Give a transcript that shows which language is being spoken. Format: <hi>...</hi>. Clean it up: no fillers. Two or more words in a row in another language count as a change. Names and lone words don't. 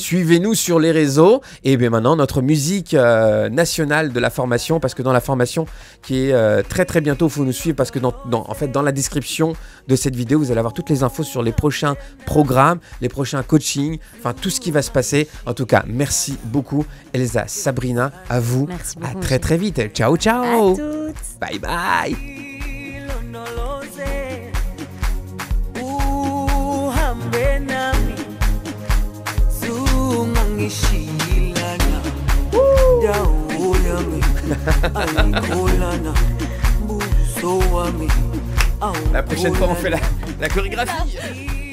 <fr>Suivez-nous sur les réseaux. Et bien maintenant, notre musique nationale de la formation, parce que dans la formation qui est très très bientôt, il faut nous suivre parce que en fait, dans la description de cette vidéo, vous allez avoir toutes les infos sur les prochains programmes, les prochains coachings, enfin tout ce qui va se passer. En tout cas, merci beaucoup Elsa, Sabrina, à vous. Merci À beaucoup. très très vite. Ciao À ciao. toutes.</fr> <en>Bye bye.</en> <zu>Uhambe nami zungangishilana dawo yami ayikholana buso wami</zu> <fr>La prochaine fois, on fait la chorégraphie.</fr>